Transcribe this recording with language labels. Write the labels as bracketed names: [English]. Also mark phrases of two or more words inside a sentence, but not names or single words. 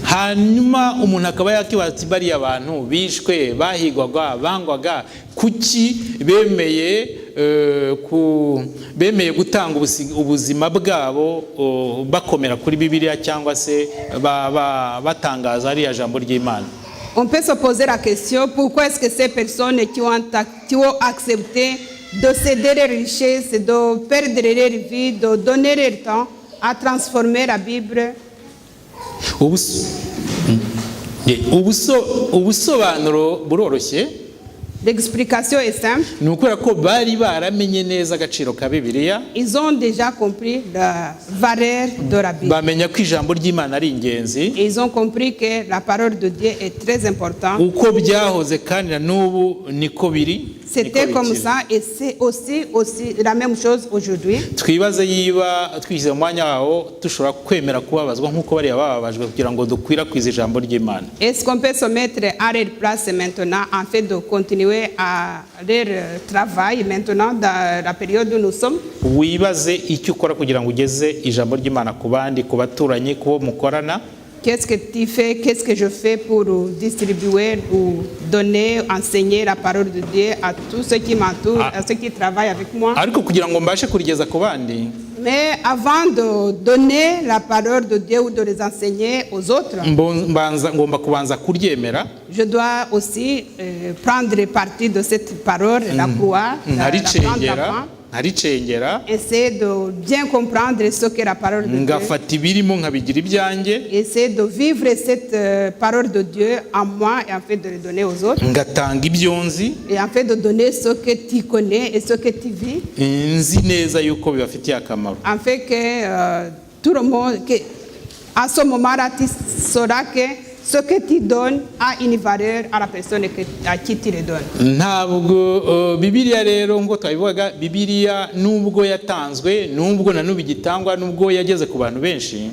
[Kinyarwanda] Hanyuma umuntu akaba yakibaza ati bariya abantu bishwe, bahigwaga, bangwaga, kuki bemeye gutanga ubuzima bwabo bakomera kuri Bibiliya cyangwa se batangaza ariya jambo ry'Imana? [French] On peut se poser la question, pourquoi est-ce que ces personnes qui ont accepté de céder leurs richesses, de perdre leur vie, de donner leur temps à transformer la Bible? [Kinyarwanda] ubusobanuro buroroshye. [French] L'explication est simple. [Kinyarwanda] Ni ukubera ko bari baramenye neza agaciro ka Bibiliya. [French] Ils ont déjà compris la valeur de la Bible. [Kinyarwanda] Bamenya ko ijambo ry'Imana ari ingenzi. [French] Et ils ont compris que la parole de Dieu est très importante. [Kinyarwanda] Uko byahoze kandi na n'ubu niko biri. [French] C'était comme ça et c'est aussi la même chose aujourd'hui. [Kinyarwanda] Twibaze yiba twishyize mu mwanya wawo dushobora kwemera kubabazwa nk'uko bariya bababajwe kugira ngo dukwirakwize ijambo ry'Imana. [French] Est-ce qu'on peut se mettre à leur place maintenant en fait de continuer à leur travail maintenant dans la période où nous sommes? [Kinyarwanda] Wibaze icyo ukora kugira ngo ugeze ijambo ry'Imana ku bandi, ku baturanyi, ku bo mukorana. [French] Qu'est-ce que tu fais, qu'est-ce que je fais pour distribuer ou donner, enseigner la parole de Dieu à tous ceux qui m'entourent, à ceux qui travaillent avec moi? [Kinyarwanda] Ariko kugira ngo mbashe kurigeza ku bandi, [French] mais avant de donner la parole de Dieu ou de les enseigner aux autres, [Kinyarwanda] ngomba kubanza kuryemera. [French] Je dois aussi prendre partie de cette parole, la croire, la prendre [Kinyarwanda] nkaricengera, [French] essayer de bien comprendre ce que la parole de Dieu, [Kinyarwanda] ngafata ibirimo nkabigira ibyanjye, [French] essayer de vivre cette parole de Dieu en moi et en fait de le donner aux autres, [Kinyarwanda] ngatanga ibyo nzi, [French] et en fait de donner ce que tu connais et ce que tu vis, [Kinyarwanda] nzi neza yuko bibafitiye akamaro, [French] en fait que tout le monde, que à ce moment-là tu sauras que ce que tu donnes a une valeur à la personne à qui tu le donnes. [Kinyarwanda] Ntabwo Bibiliya rero ngo twabivuga, Bibiliya nubwo yatanzwe, nubwo na nubu igitangwa, nubwo yageze ku bantu benshi,